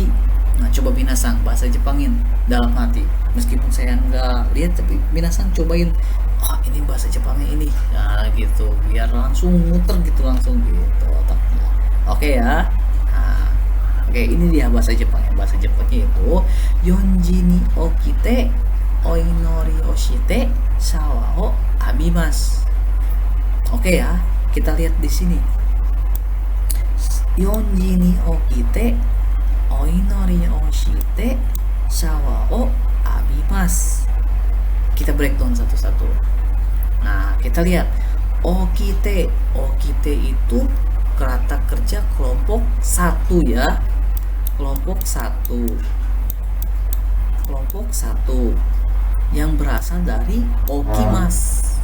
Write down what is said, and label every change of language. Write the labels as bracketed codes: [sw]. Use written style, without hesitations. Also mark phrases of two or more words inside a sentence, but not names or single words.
[id] Nah, coba minasan bahasa Jepangin dalam hati. Meskipun saya nggak lihat, tapi minasan cobain. Ini bahasa Jepangnya ini. Nah, gitu. Biar langsung muter gitu otaknya. Oke ya. Nah, oke, ini dia bahasa Jepangnya. Bahasa Jepangnya itu [ja] 四時に起きてお祈りをしてシャワーを浴びます. [id] Oke ya, kita lihat di sini. [ja] 四時に起きてお祈りをしてシャワーを浴びます. [id] Kita breakdown satu-satu. Nah, kita lihat okite itu kata kerja kelompok 1 ya. Kelompok 1 yang berasal dari okimasu.